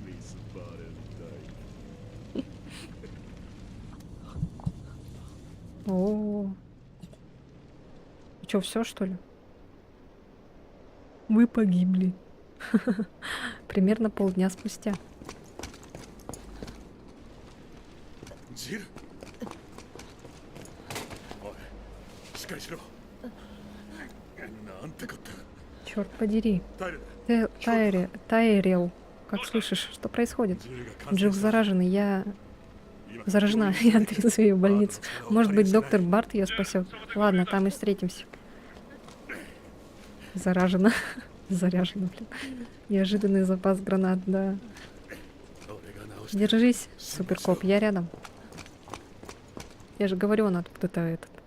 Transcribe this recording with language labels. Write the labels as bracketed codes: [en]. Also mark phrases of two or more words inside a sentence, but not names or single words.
[ru] О, что, все что ли? Вы погибли. Примерно полдня спустя. [ja] ジルおいしっかりしろなんてこった [ru] Черт подери. タイル Тайрел. Как слышишь, что происходит? [ja] ジルが感 [ru] Джилл [ja] 染した [ru] заражена, я... [ja] 今 [ru] Заражена, я отвезу ее в больницу. Может быть, доктор Барт ее спасет. Ладно, там и встретимся. Заражена. Заряжена, блин. Неожиданный запас гранат, да. [ja] 俺が直して [ru] Держись, суперкоп, я рядом. Я же говорю, она откуда-то этот...